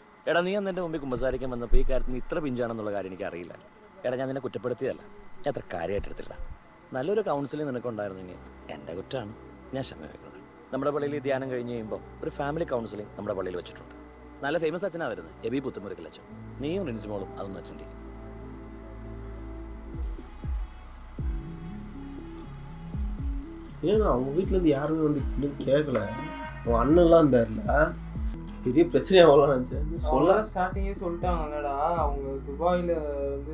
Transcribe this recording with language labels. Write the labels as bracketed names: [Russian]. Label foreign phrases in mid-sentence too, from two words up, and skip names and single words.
[Malayalam] എടാ നീ അന്ന് എൻ്റെ മുമ്പിൽ കുമ്പസാരിക്കാൻ വന്നപ്പോൾ ഈ കാര്യത്തിൽ നീ ഇത്ര പിഞ്ചാണെന്നുള്ള കാര്യം എനിക്ക് അറിയില്ല. എടാ ഞാൻ നിന്നെ കുറ്റപ്പെടുത്തിയതല്ല, ഞാൻ അത്ര കാര്യമായിട്ടെടുത്തില്ല. നല്ലൊരു കൗൺസിലിംഗ് നിനക്കുണ്ടായിരുന്നെങ്കിൽ എൻ്റെ കുറ്റമാണ്, ഞാൻ ക്ഷമ വയ്ക്കണം. നമ്മുടെ പള്ളിയിൽ ഈ ധ്യാനം കഴിഞ്ഞ് കഴിയുമ്പോൾ ഒരു ഫാമിലി കൗൺസിലിംഗ് നമ്മുടെ പള്ളിയിൽ വെച്ചിട്ടുണ്ട്. നല്ല ഫേമസ് അച്ഛനാണ് വരുന്നത്, എബി പുത്തുമുരുക്കൽ അച്ഛൻ. നീയും റിൻസിമോളും അതൊന്നും അച്ഛൻ്റെ. [Tamil] ஏன்னா அவங்க வீட்டுல இருந்து யாருமே வந்து இன்னும் கேட்கல. உன் அண்ணன்லாம் இருந்தாருல, பெரிய பிரச்சனையா வரலாம் நினைச்சேன். சொல்ல ஸ்டார்டிங்கே சொல்லிட்டாங்கல்லடா, அவங்க துபாயில வந்து